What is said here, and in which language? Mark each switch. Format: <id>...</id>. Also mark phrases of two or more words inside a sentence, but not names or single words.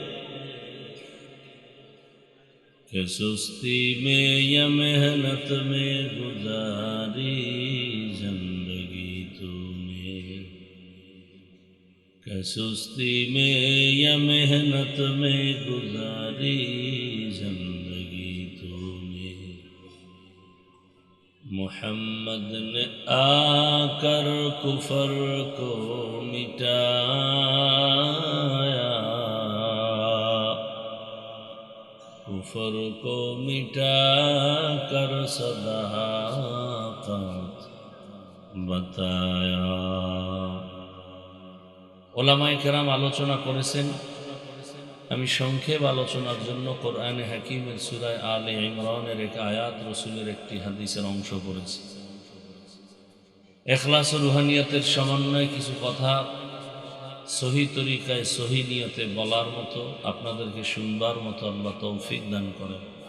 <ur>کہ سستی میں یا محنت میں گزاری زندگی تو نے کہ سستی میں یا محنت میں گزاری زندگی تو نے محمد نے آ کر کفر کو مٹایا کفر کو مٹا کر صداقت بتایا</ur> <bn>ওলামায়ে কেরাম আলোচনা করেছেন আমি সংক্ষেপ আলোচনার জন্য কোরআনে হাকিমের সূরা আলে ইমরানের এক আয়াত রাসূলের একটি হাদিসের অংশ পড়েছি ইখলাস ও রুহানিয়তের সমন্বয়ে কিছু কথা সহি তরিকায় সহি নিয়তে বলার মতো আপনাদেরকে শুনবার মতো আল্লাহ তৌফিক দান করেন</bn>